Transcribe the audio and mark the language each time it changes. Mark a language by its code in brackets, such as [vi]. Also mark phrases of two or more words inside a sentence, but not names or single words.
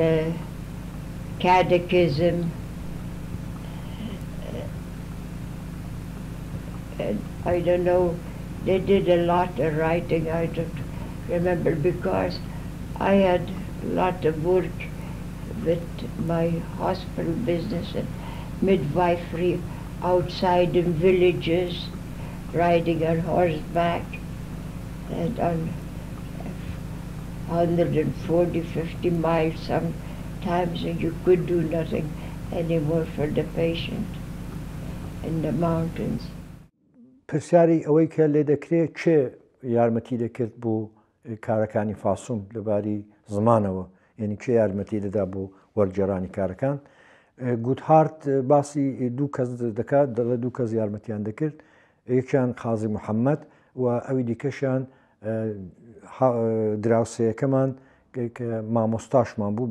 [en] catechism, I don't know, they did a lot of writing, I don't remember, because I had a lot of work with my hospital business and midwifery outside in villages, riding on horseback, and on 140, 50 miles sometimes, and you could do nothing anymore for the patient in the mountains. [ckb] پرسیاری ئەوەی کە لێ دەکرێت چێ یارمەتی دەکرد بۆ کارەکانی فاسوم لەباری زمانەوە یعنی چێ یارمەتی دەدا بۆ وەرگێڕانی کارەکان گوتهارت باسی دوو کەس دەکات دەڵێ دوو کەس یارمەتیان دەکرد یەکیان قازی محەممەد و ئەوی دیکەشیان دراوسەیەکەمان کە مامۆستاشمان بوو بە